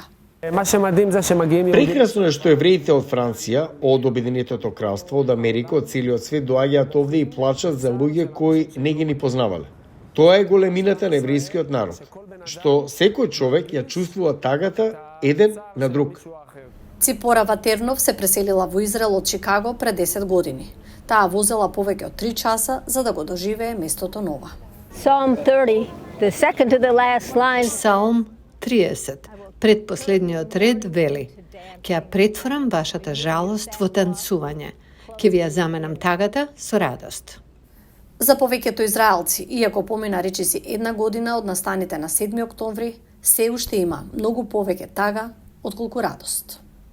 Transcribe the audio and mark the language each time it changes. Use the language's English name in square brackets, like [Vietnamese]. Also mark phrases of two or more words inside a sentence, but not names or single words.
[Macedonian] Прекрасно е што евреите од Франција, од Обединетото кралство, од Америка, од целиот свет доаѓаат овде и плачат за луѓе кои не ги ни познавале. Тоа е големината на еврејскиот народ, што секој човек ја чувствува тагата еден на друг. Ципора Ватернов се преселила во Израел од Чикаго пред 10 години. Таа возела повеќе од 3 часа за да го доживее местото Нова. [English] Psalm 30, the second to the last line. [Macedonian] Псалм 30, предпоследниот ред вели: ќе ја претворам вашата жалост во танцување, ќе ви ја заменам тагата со радост. За повеќето израелци, иако помина речиси 1 година од настаните на 7 октомври, се уште има многу повеќе тага отколку радост.